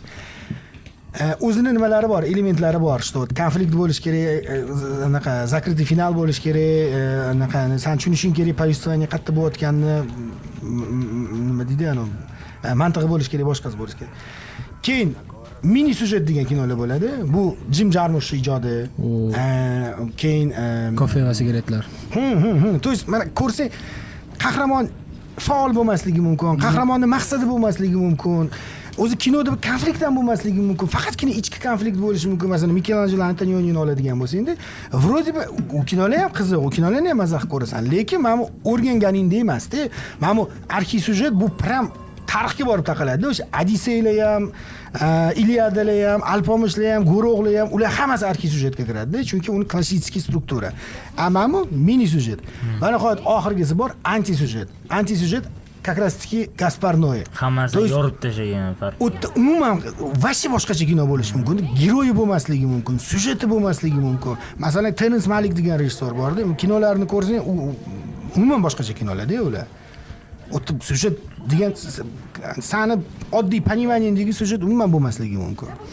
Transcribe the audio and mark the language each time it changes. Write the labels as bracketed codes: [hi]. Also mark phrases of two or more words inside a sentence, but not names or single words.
[uz] O'zini nimalari bor, elementlari bor, что konflikt bo'lish kerak, anaqa закрытый final bo'lish kerak, anaqa sen tushunishing kerak, повествование qayerda bo'layotganini nima deydi, mantiqi bo'lish kerak, boshqasi bo'lish kerak. Keyin mini syujet degan kinolar bo'ladi. Bu Jim Jarmusch ijodi. Keyin kofe va sigaretlar. [ru] То есть [uz] mana ko'rsang, qahramon faol bo'lmasligi mumkin, qahramonning maqsadi bo'lmasligi mumkin. O'zi kinoda bir konflikt ham bo'lmasligi mumkin. Faqatgina ichki konflikt bo'lishi mumkin. Masalan, Michelangelo Antonioni oladigan bo'lsang-da, [ru] вроде бы [uz] u kinolar ham qiziq, u kinolarni ham mazza ko'rasan. Lekin mana bu o'rganganingdek emas-da. Mana bu arxisyujet bu prям tarixga borib taqaladi. O'sha Odisseylar ham, Iliadalar ham, Alpomishlar ham, Go'ro'g'lar ham, ular hammasi arxisyujetga kiradi, chunki uni klassik struktura. Ammo mini syujet. Va nihoyat oxirgisi bor anti-syujet. Anti-syujet [ru] как раз [uz] taки Gaspar Noé. Hammasini yorib tashlagan farq. Umuman vashi boshqacha kino bo'lishi mumkin. Giroyi bo'lmasligi mumkin, syujeti bo'lmasligi mumkin. Masalan, Terence Malick degan rejissor bor-da, kinolarini ko'rsang, umuman boshqacha kinolar-da ular. O'tib syujet degan sani oddiy пониманиедagi syujet umuman bo'lmasligi mumkin.